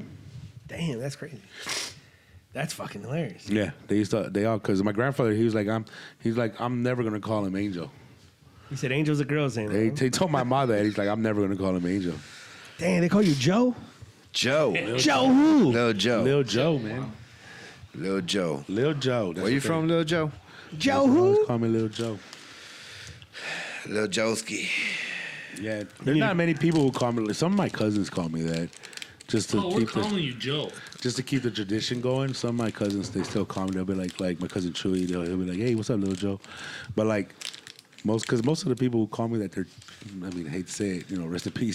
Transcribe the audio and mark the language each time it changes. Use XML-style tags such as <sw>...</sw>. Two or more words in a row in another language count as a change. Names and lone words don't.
<en>Damn, that's crazy. That's fucking hilarious. Yeah, they all because my grandfather he's like I'm never gonna call him Angel. He said Angel's a girl's name. They told my mother that he's like I'm never gonna call him Angel. Damn, they call you Joe. Joe. Joe who? Lil Joe. Lil Joe, man. Lil Joe. Lil Joe. Where you from, Lil Joe? Joe who? Call me Lil Joe. Lil Joeski. Yeah, there's not many people who call me. Some of my cousins call me that, just to We're keep calling you Joe. just to keep the tradition going. Some of my cousins they still call me. They'll be like my cousin Chewy. He'll be like, "Hey, what's up, Lil Joe?" But like most of the people who call me that I hate to say it, rest in peace.</en>